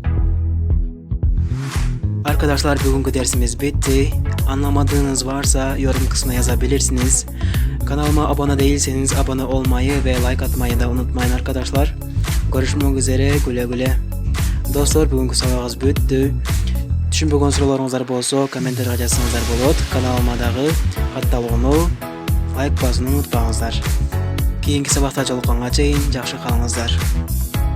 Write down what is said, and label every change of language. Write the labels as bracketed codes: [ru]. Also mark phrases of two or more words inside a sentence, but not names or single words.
[tr] Arkadaşlar, bugünkü dersimiz bitti. Anlamadığınız varsa yorum kısmına yazabilirsiniz. Kanalıma abone değilseniz abone olmayı ve like atmayı da unutmayın arkadaşlar. Görüşmek üzere. Güle güle. Dostlar, [ky] бүгүнкү сабагыбыз бүттү. Түшүнбөгөн суроолоруңуздар болсо, комментарийга жазсаңыздар болот. Каналыма дагы катталууну, лайк басууну унутпаңыздар. Кийинки сабакта жолукканга чейин жакшы калыңыздар.